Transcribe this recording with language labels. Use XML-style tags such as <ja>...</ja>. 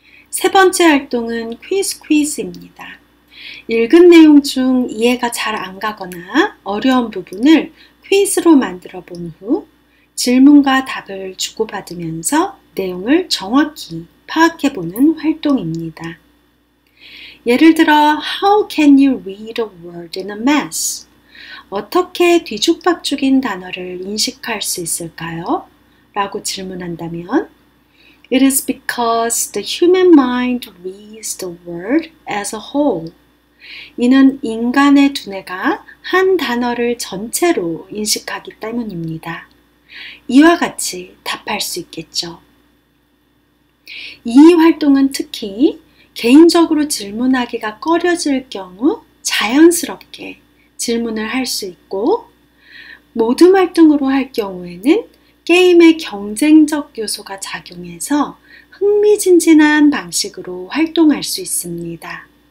<ko>세 번째 활동은 퀴즈입니다. 읽은 내용 중 이해가 잘 안 가거나 어려운 부분을 퀴즈로 만들어 본 후 질문과 답을 주고받으면서 내용을 정확히 파악해보는 활동입니다. 예를 들어</ko> <en>How can you read a word in a mess?</en> <ko>어떻게 뒤죽박죽인 단어를 인식할 수 있을까요? 라고 질문한다면</ko> <en>It is because the human mind reads the word as a whole.</en> <ko>이는 인간의 두뇌가 한 단어를 전체로 인식하기 때문입니다. 이와 같이 답할 수 있겠죠. 이 활동은 특히 개인적으로 질문하기가 꺼려질 경우 자연스럽게 질문을 할 수 있고 모둠 활동으로 할 경우에는 게임의 경쟁적 요소가 작용해서 흥미진진한 방식으로 활동할 수 있습니다.</ko>